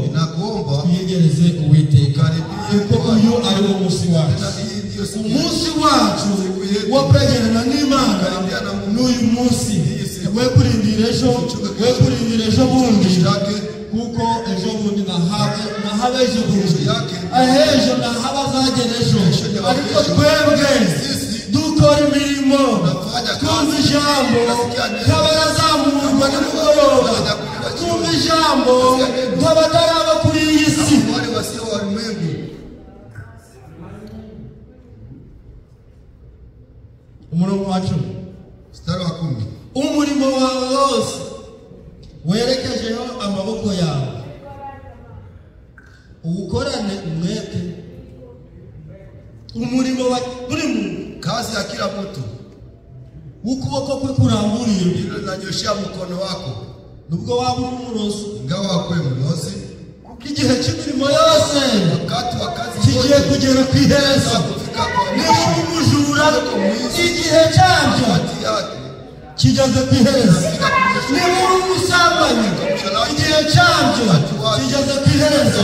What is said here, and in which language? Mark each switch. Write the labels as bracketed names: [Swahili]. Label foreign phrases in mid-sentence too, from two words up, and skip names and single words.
[Swahili] inakuomba [Kinyarwanda] tuyegereze Uwiteka, [Swahili] karibie, [Kinyarwanda] kuko uyu ari wo munsi wacu. Umunsi wacu wo kwegerana n'Imana n'uyu munsi, we kurindira ejo, we kurindira ejo bundi, kuko ejo bundi nahaba ejo bundi, ejo nahaba azagera ejo. Ariko twebwe dukora imirimo, twumva ijambo, nk'abarazamurwa nimugoroba, twumva ijambo nk'abataraba kuri iyi si. [Swahili] wale wasio wa ulimwengu. [Kinyarwanda] Umurongo wacu [Swahili] Mstari wa 10. [Kinyarwanda] umurimo wawe wose werekejeho amaboko yawe, uwukorane umwete. Umurimo wa buri muntu, [Swahili] kazi ya kila mtu, [Kinyarwanda] ukuboko kwe kuramburiye, [Swahili] ndilo linanyoshia mkono wako, [Kinyarwanda] nubwo waba uri umurozi, [Swahili] ingawa akwe mlozi. [Kinyarwanda] igihe cy'imirimo yose [Swahili] wakati wa kazi [Kinyarwanda] kigiye kugera ku iherezo. Niba umujura, igihe cyabyo kigeze ku iherezo. Niba uri umusambanyi igihe cyabyo kigeze ku iherezo.